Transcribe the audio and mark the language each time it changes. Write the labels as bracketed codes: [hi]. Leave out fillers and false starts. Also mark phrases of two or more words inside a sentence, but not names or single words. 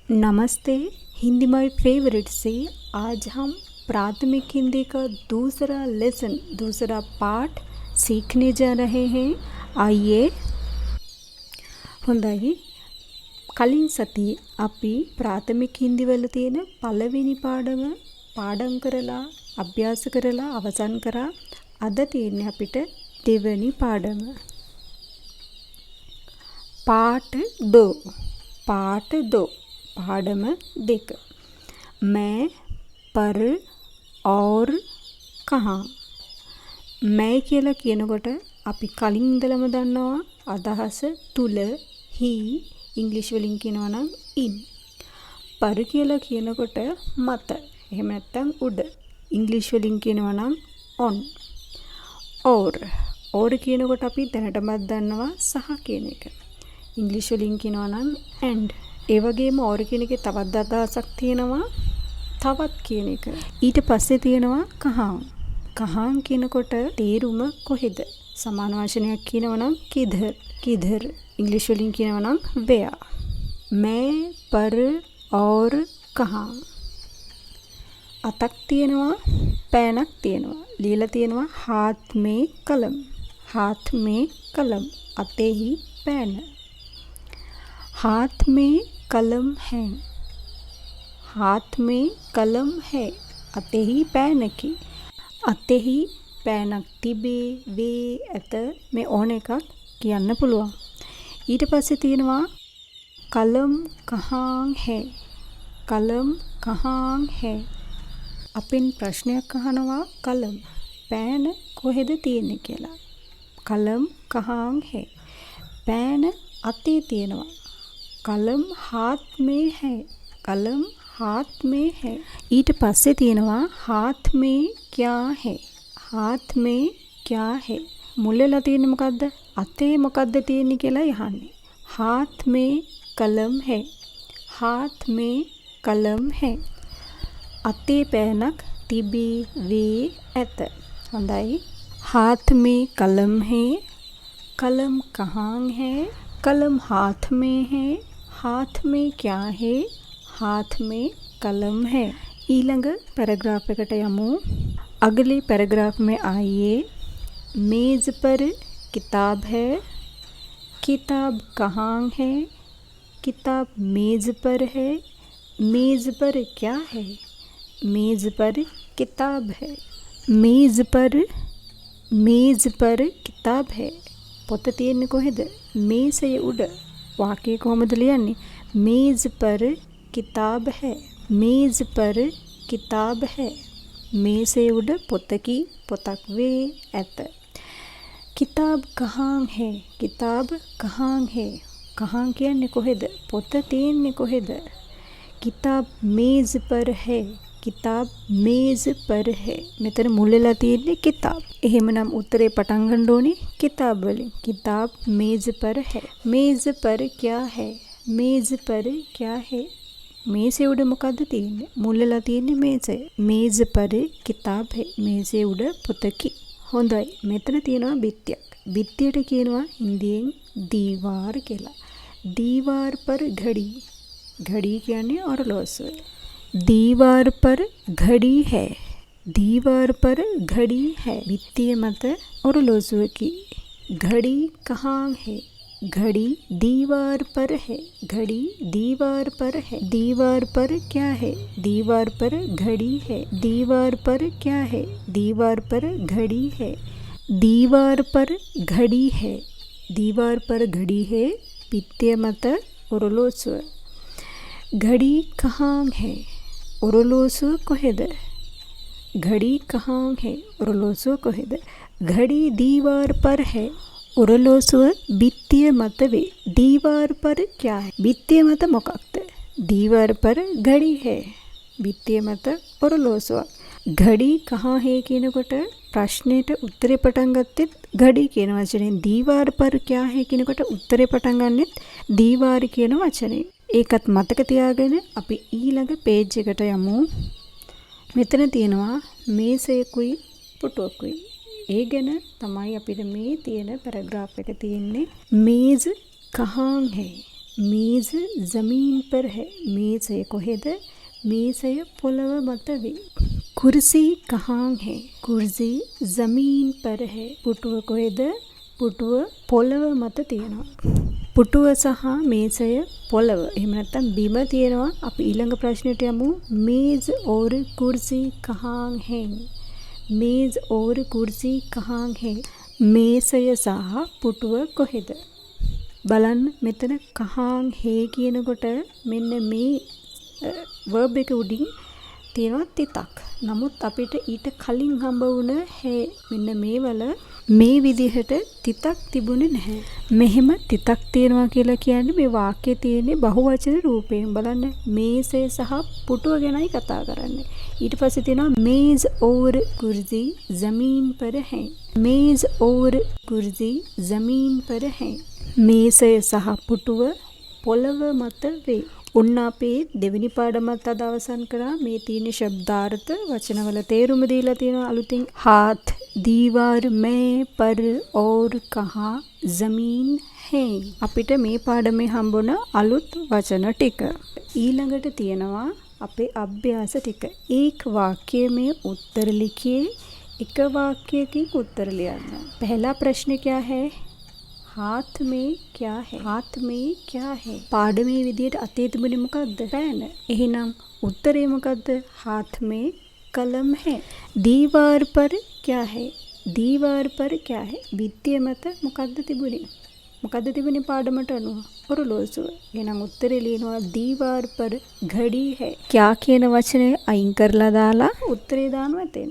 [hi] नमस्ते। हिंदी माई फेवरेट से आज हम प्राथमिक हिंदी का दूसरा लेसन, दूसरा पाठ सीखने जा रहे हैं। [si] आइए හොඳයි. කලින් සතියේ අපි ප්‍රාථමික හින්දි වල තියෙන පළවෙනි පාඩම් කරලා අභ්‍යාස කරලා අවසන් කරා. අද තියෙන්නේ අපිට දෙවෙනි පාඩම. पाठ दो පාඩම 2. [hi] मैं पर और कहाँ. [si] मैं කියලා කියනකොට අපි කලින් ඉඳලම දන්නවා අදහස තුල he ඉංග්‍රීසි වලින් කියනවා නම් in. पर කියලා කියනකොට මත. එහෙම නැත්නම් උඩ. ඉංග්‍රීසි වලින් කියනවා නම් on. और කියනකොට අපි දැනටමත් දන්නවා සහ කියන එක. ඉංග්‍රීසි වලින් කියනවා නම් and. ඒ වගේම or කියන එකේ තවත් අදහසක් තියෙනවා තවත් කියන එක. ඊට පස්සේ තියෙනවා කහාන්. කහාන් කියනකොට තේරුම කොහෙද? සමාන වචනයක් කියනවා නම් किधर. ඉංග්‍රීසි වලින් කියනවා නම් where. [hi] मैं पर और कहाँ. [si] අතක් තියෙනවා, පෑනක් තියෙනවා. ලියලා තියෙනවා [hi] हाथ में कलम. [si] අතෙහි පෑන. [hi] हाथ में कलम है. [si] අතෙහි පෑනකි. අතෙහි පෑනක් තිබේ, වේ, ඇත මේ ඕන එකක් කියන්න පුළුවන්. ඊට පස්සේ තියෙනවා [hi] कलम कहाँ है. [si] අපෙන් ප්‍රශ්නයක් අහනවා කලම් පෑන කොහෙද තියෙන්නේ කියලා. [hi] कलम कहाँ है. [si] පෑන අතේ තියෙනවා. [hi] कलम हाथ में है. [si] ඊට පස්සේ තියෙනවා [hi] हाथ में क्या है. [si] මුල්ලලා තියෙන්නේ මොකද්ද? අතේ මොකද්ද තියෙන්නේ කියලා යහන්නේ. [hi] हाथ में कलम है. [si] අතේ පෑනක් තිබේ, වේ, ඇත. හොඳයි. [hi] हाथ में कलम है. कलम कहाँ है. कलम हाथ में है. हाथ में क्या है. हाथ में कलम है. [si] ඊළඟ पैराग्राफ එකට යමු. [hi] अगले पैराग्राफ में आइए. मेज पर किताब है. किताब कहाँ है. किताब मेज पर है. मेज पर क्या है. मेज पर किताब है. मेज पर किताब है. [si] පොත තියෙන්නේ කොහෙද? මේසයේ උඩ. වාක්‍යය කොහොමද ලියන්නේ? [hi] मेज पर किताब है. [si] මේසයේ උඩ පොතකි, පොතක් වේ, ඇත. [hi] किताब कहाँ है. [si] कहाँ කියන්නේ කොහෙද? පොත තියෙන්නේ කොහෙද? [hi] किताब मेज पर है. [si] මෙතන මුල්ලලා තියෙන්නේ किताब. එහෙමනම් උත්තරේ පටන් ගන්න ඕනේ किताब වලින්. [hi] किताब मेज पर है. मेज पर क्या है. [si] මේසේ උඩ මොකද්ද තියෙන්නේ? මුල්ලලා තියෙන්නේ මේසය. [hi] मेज पर किताब है. [si] මේසේ උඩ පොතකි. හොඳයි. මෙතන තියෙනවා බිත්තියක්. බිත්තියට කියනවා හින්දියෙන් දීවාර කියලා. [hi] दीवार पर घड़ी. [si] घड़ी කියන්නේ ඔරලෝසුව. [hi] दीवार पर घड़ी है. [si] भित्तिය මත ඔරලෝසුවකි. [hi] घड़ी कहाँ है. घड़ी दीवार पर है. दीवार पर क्या है. दीवार पर घड़ी है. दीवार पर क्या है. दीवार पर घड़ी है. दीवार पर घड़ी है. [si] भित्तिය මත ඔරලෝසුව. [hi] घड़ी कहाँ है. [si] ඔරලෝසුව කොහෙද? [hi] घड़ी कहाँ है. [si] ඔරලෝසුව කොහෙද? [hi] घड़ी दीवार पर है. [si] ඔරලෝසුව भित्तिය මත වේ. [hi] दीवार पर क्या है. [si] भित्තිය මත මොකක්ද? [hi] दीवार पर घड़ी है. [si] भित्තිය මත ඔරලෝසුවක්. [hi] घड़ी कहाँ है [si] කියනකොට ප්‍රශ්නෙට උත්තරේ පටන් ගත්තෙත් घड़ी කියන වචනේ. [hi] दीवार पर क्या है [si] කියනකොට උත්තරේ පටන් ගන්නෙත් दीवार කියන වචනේ. ඒකත් මතක තියාගෙන අපි ඊළඟ පේජ් එකට යමු. මෙතන තියෙනවා මේසයකුයි පුටුවකුයි. ඒ ගැන තමයි අපිට මේ තියෙන පැරග්‍රාෆ් එක තියෙන්නේ. [hi] मेज कहाँ है. මේज ज़मीन पर है. [si] මේසය කොහෙද? මේසය පොළව මත වේ. [hi] कुर्सी कहाँ है? कुर्सी ज़मीन पर है. [si] පුටුව කොහෙද? පුටුව පොළව මත තියෙනවා. පුටුව සහ මේසය පොළව. එහෙම නැත්නම් බිම තියෙනවා. අපි ඊළඟ ප්‍රශ්නෙට යමු. [hi] मेज और कुर्सी कहाँ है? मेज और कुर्सी कहाँ है? [si] මේසය සහ පුටුව කොහෙද? බලන්න මෙතන [hi] कहाँ है [si] කියනකොට මෙන්න මේ verb එක උඩින් තියෙනවා තිතක්. නමුත් අපිට ඊට කලින් හම්බ වුණ හේ මෙන්න මේවල මේ විදිහට තිතක් තිබුණේ නැහැ. මෙහෙම තිතක් තියෙනවා කියලා කියන්නේ මේ වාක්‍යයේ තියෙන බහුවචන රූපයෙන්. බලන්න මේසය සහ පුටුව ගැනයි කතා කරන්නේ. ඊට පස්සේ තියෙනවා [hi] मेज और कुर्सी ज़मीन पर है. मेज और कुर्सी ज़मीन पर है. [si] මේසය සහ පුටුව පොළව මත වේ. ඔන්න අපේ දෙවෙනි පාඩමත් අද අවසන් කරා. මේ තියෙන ශබ්දාර්ථ වචනවල තේරුම දීලා තියෙනවා අලුතින්. [hi] हाथ दीवार में पर और कहाँ ज़मीन है. [si] අපිට මේ පාඩමේ හම්බුණ අලුත් වචන ටික. ඊළඟට තියෙනවා අපේ අභ්‍යාස ටික. [hi] एक वाक्य में उत्तर लिखिए. एक वाक्यකින් उत्तर ලියන්න. पहला प्रश्न क्या है? हाथ में क्या है? हाथ में क्या है? [si] පාඩමේ විදියට අතේ තිබුණේ මොකද්ද? පෑන. එහෙනම් උත්තරේ මොකද්ද? [hi] हाथ में कलम है. दीवार पर क्या है? दीवार पर क्या है? [si] भिත්තිය මත මොකද්ද තිබුණේ? මොකද්ද තිබුණේ පාඩමට අනුව? ඔරලෝසුව. එහෙනම් උත්තරේ ලියනවා [hi] दीवार पर घड़ी है. [si] क्या කියන වචනේ අයින් කරලා දාලා උත්තරේ දානවා එතෙන්ට.